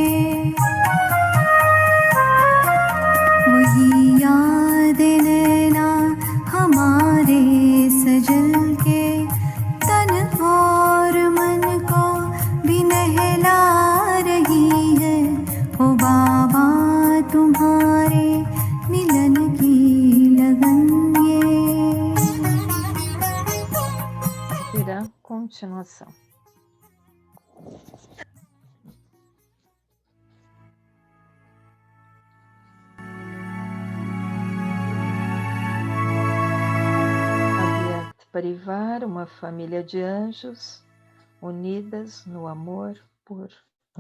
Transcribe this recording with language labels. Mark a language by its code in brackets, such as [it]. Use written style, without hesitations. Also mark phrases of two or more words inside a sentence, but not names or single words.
[hi] वही याद नैना हमारे सजल के तन और मन को भी नहला रही है ओ बाबा तुम्हारे मिलन की लगन ये [pt] Terá continuação. Avyakt Parivar, uma família de anjos unidas no amor por